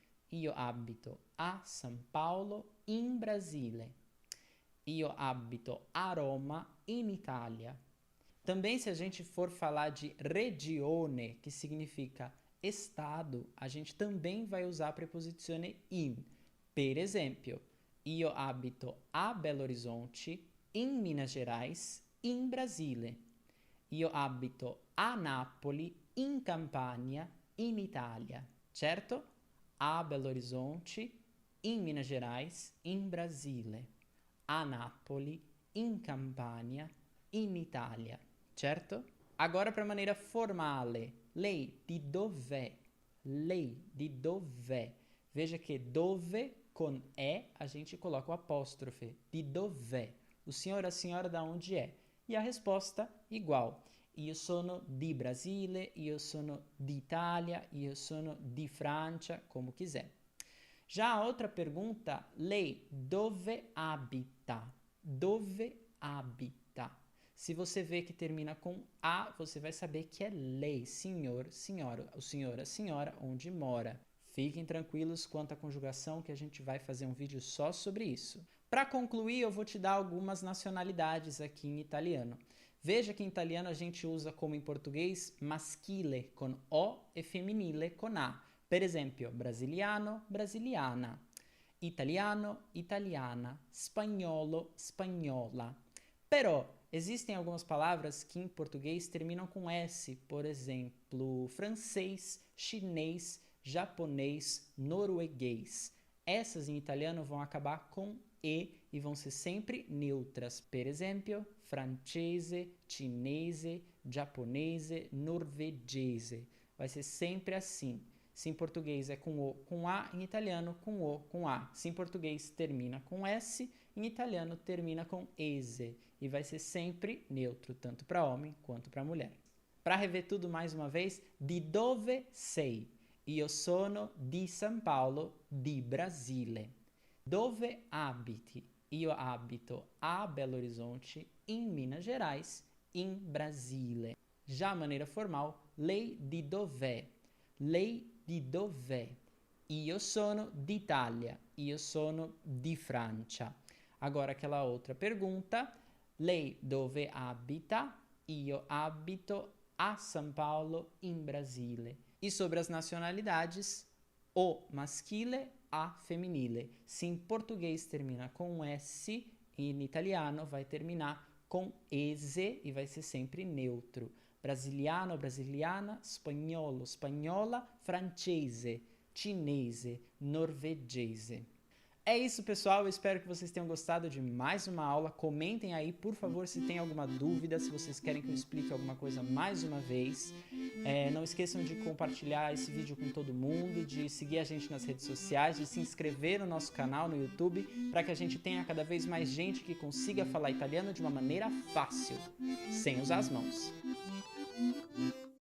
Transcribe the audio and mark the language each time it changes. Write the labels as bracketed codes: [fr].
[it] Io abito a São Paulo in Brasile. Io abito a Roma in Itália. [pt] Também se a gente for falar de regione, que significa estado, a gente também vai usar a preposizione in. [it] Per esempio, io abito a Belo Horizonte, in Minas Gerais, in Brasile. Io abito a Napoli, in Campania, in Itália. Certo? A Belo Horizonte, in Minas Gerais, in Brasile. A Napoli, in Campania, in Itália. Certo? [pt] Agora para a maneira formale. [it] Lei di dov'è? Lei di dov'è? [pt] Veja que dove com é a gente coloca o apóstrofe. [it] Di dov'è? [pt] O senhor, a senhora, da onde é? E a resposta igual. [it] Io sono di Brasile, io sono d'Italia, io sono di Francia, [pt] como quiser. Já a outra pergunta, [it] lei, dove abita? Dove abita? [pt] Se você vê que termina com A, você vai saber que é lei, senhor, senhora, o senhor, a senhora, onde mora. Fiquem tranquilos quanto à conjugação, que a gente vai fazer um vídeo só sobre isso. Para concluir, eu vou te dar algumas nacionalidades aqui em italiano. Veja que em italiano a gente usa, como em português, maschile com O e femminile com A. [it] Per esempio, brasiliano, brasiliana, italiano, italiana, spagnolo, spagnola. [pt] Però existem algumas palavras que em português terminam com S, por exemplo, francês, chinês, japonês, norueguês. Essas em italiano vão acabar com e vão ser sempre neutras. [it] Per esempio, francese, cinese, giapponese, norvegese. [pt] Vai ser sempre assim. Se em português é com O, com A, em italiano com O, com A. Se em português termina com S, em italiano termina com ese e vai ser sempre neutro, tanto para homem quanto para mulher. Para rever tudo mais uma vez, [it] di dove sei? Io sono di San Paolo, di Brasile. Dove abiti? Io abito a Belo Horizonte, in Minas Gerais, in Brasile. [pt] Já a maneira formal, [it] lei di dov'è? Lei di dov'è? Io sono d'Italia, io sono di Francia. [pt] Agora aquela outra pergunta, [it] lei dove abita? Io abito a São Paulo, in Brasile. [pt] E sobre as nacionalidades, o maschile, a femminile. Se em português termina com S, em italiano vai terminar com ese e vai ser sempre neutro. [it] Brasiliano, brasiliana, spagnolo, spagnola, francese, cinese, norvegese. [pt] É isso, pessoal. Eu espero que vocês tenham gostado de mais uma aula. Comentem aí, por favor, se tem alguma dúvida, se vocês querem que eu explique alguma coisa mais uma vez. Não esqueçam de compartilhar esse vídeo com todo mundo, de seguir a gente nas redes sociais, de se inscrever no nosso canal no YouTube, para que a gente tenha cada vez mais gente que consiga falar italiano de uma maneira fácil, sem usar as mãos.